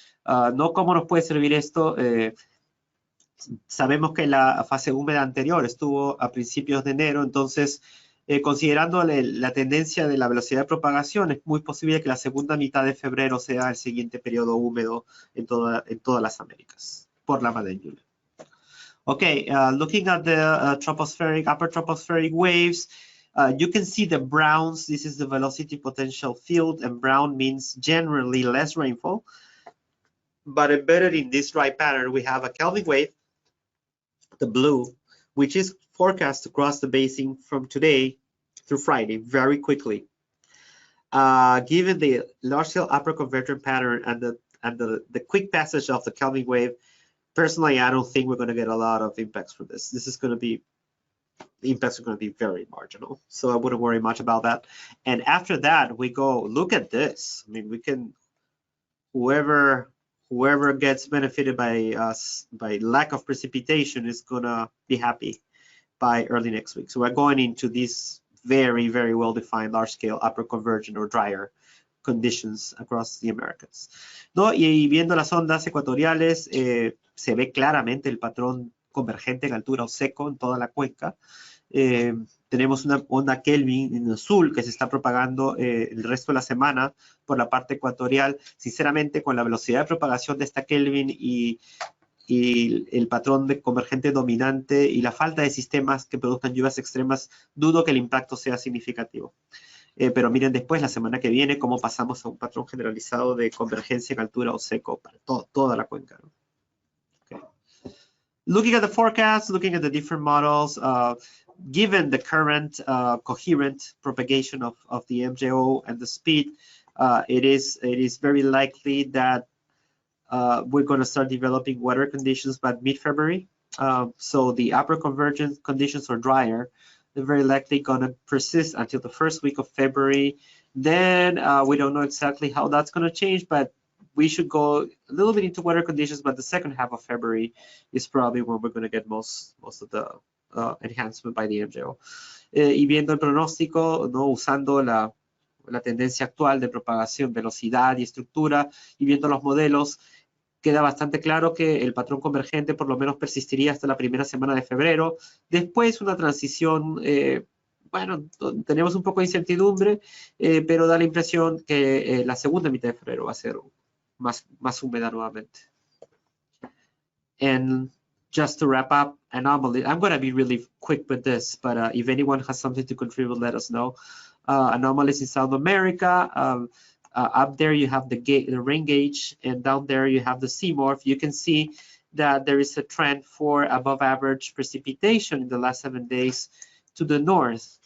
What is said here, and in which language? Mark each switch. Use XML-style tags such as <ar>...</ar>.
<es>¿No? ¿Cómo nos puede servir esto? Sabemos que la fase húmeda anterior estuvo a principios de enero, entonces considerando la tendencia de la velocidad de propagación, es muy posible que la segunda mitad de febrero sea el siguiente periodo húmedo en todas las Américas, por la Madden-Julian.</es> <en>Okay, looking at the upper tropospheric waves, you can see the browns. This is the velocity potential field, and brown means generally less rainfall. But embedded in this dry pattern, we have a Kelvin wave, the blue, which is forecast to cross the basin from today through Friday very quickly. given the large-scale upper convergent pattern and the quick passage of the Kelvin wave, personally, I don't think we're going to get a lot of impacts from this. This is going to be, the impacts are going to be very marginal, so I wouldn't worry much about that. And after that, we go, look at this. I mean, we can, whoever gets benefited by lack of precipitation is going to be happy by early next week. So we're going into these very, very well-defined large-scale upper convergent or drier conditions across the Americas.</en> <es>¿No? Y viendo las ondas ecuatoriales, se ve claramente el patrón convergente en altura o seco en toda la cuenca. Tenemos una onda Kelvin en azul que se está propagando el resto de la semana por la parte ecuatorial. Sinceramente, con la velocidad de propagación de esta Kelvin y el patrón de convergente dominante y la falta de sistemas que produzcan lluvias extremas, dudo que el impacto sea significativo. Pero miren después, la semana que viene, cómo pasamos a un patrón generalizado de convergencia en altura o seco para toda la cuenca, ¿no?</es> <en>Okay. Looking at the forecast, looking at the different models, given the current coherent propagation of the MJO and the speed, it is very likely that we're going to start developing wetter conditions by mid-February. So the upper convergence conditions are drier. They're very likely going to persist until the first week of February. Then we don't know exactly how that's going to change, but we should go a little bit into wetter conditions, but the second half of February is probably when we're going to get most of the enhancement by the MJO.</en> <es>Y viendo el pronóstico, ¿no? Usando la tendencia actual de propagación, velocidad y estructura, y viendo los modelos, queda bastante claro que el patrón convergente por lo menos persistiría hasta la primera semana de febrero. Después una transición, bueno, tenemos un poco de incertidumbre, pero da la impresión que la segunda mitad de febrero va a ser más húmeda nuevamente.</es> <en>And just to wrap up, anomaly, I'm going to be really quick with this, but if anyone has something to contribute, let us know. Anomalies in South America, up there you have the rain gauge, and down there you have the CMORPH. You can see that there is a trend for above average precipitation in the last 7 days to the north.</en>